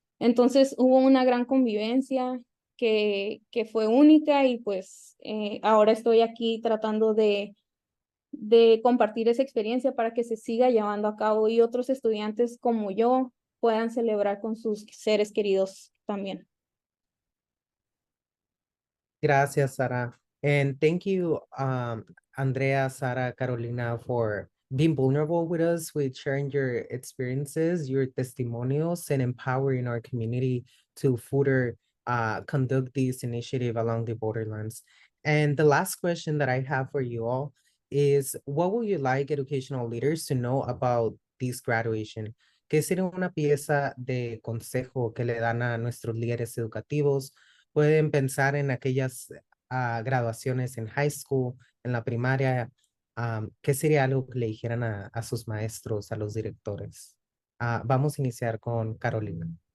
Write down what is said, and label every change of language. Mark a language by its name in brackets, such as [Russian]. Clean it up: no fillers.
[Spanish] Entonces hubo una gran convivencia que fue única y pues ahora estoy aquí tratando de compartir esa experiencia para que se siga llevando a cabo y otros estudiantes como yo puedan celebrar con sus seres queridos también. Gracias, Sara. [English] And thank you, Andrea, Sara, Carolina, for being vulnerable with us, with sharing your experiences, your testimonials, and empowering our community to further conduct this initiative along the borderlands. And the last question that I have for you all is, what would you like educational leaders to know about this graduation? [Spanish] ¿Qué sería una pieza de consejo que le dan a nuestros líderes educativos? Pueden pensar en aquellas graduaciones en high school, en la primaria. ¿Qué sería algo que le dijeran a sus maestros, a los directores? Vamos a iniciar con Carolina.